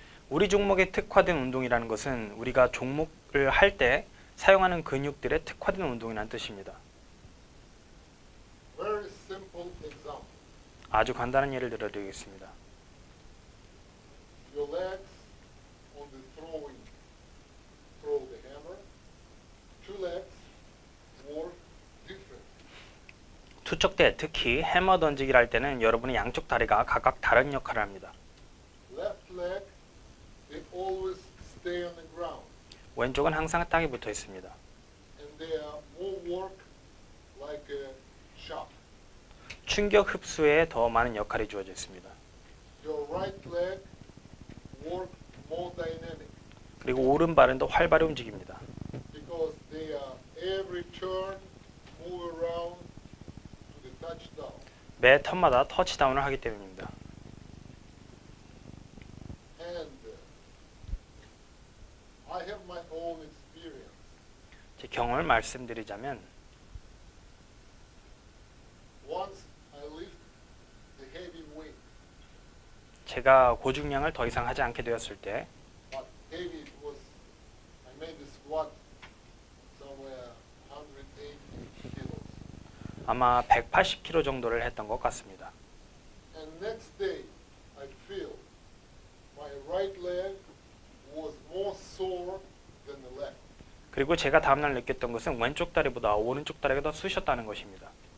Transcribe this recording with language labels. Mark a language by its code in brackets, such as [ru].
[ko] 우리 종목에 특화된 운동이라는 것은 우리가 종목을 할 때 사용하는 근육들의 특화된 운동이라는 뜻입니다. [en] Very simple example. [ko] 아주 간단한 예를 들어드리겠습니다. [en] Your legs on the throwing, throw the hammer. Two legs work different. [ko] 투척 때 특히 해머 던지기를 할 때는 여러분의 양쪽 다리가 각각 다른 역할을 합니다. [en] Left leg, they always stay on the ground, [ko] 왼쪽은 항상 땅에 붙어 있습니다. [en] and they are more work like a shot. [ko] 충격 흡수에 더 많은 역할이 주어져 있습니다. [en] Your right leg work more dynamic [ko] 그리고 오른발은 더 활발히 움직입니다. [en] because they are every turn move around to the touchdown. [ko] 매 턴마다 터치다운을 하기 때문입니다. [en] And I have my own experience. [ko] 제 경험을 말씀드리자면 [en] Once I lift the heavy weight, [ko] 제가 고중량을 더 이상 하지 않게 되었을 때 [en] but heavy it was, I made the squat somewhere 180 kilos. [ko] 아마 180kg 정도를 했던 것 같습니다. [en] And next day, I feel my right leg was more sore than the left. [ko] 그리고 제가 다음날 느꼈던 것은 왼쪽 다리보다 오른쪽 다리가 더 쑤셨다는 것입니다.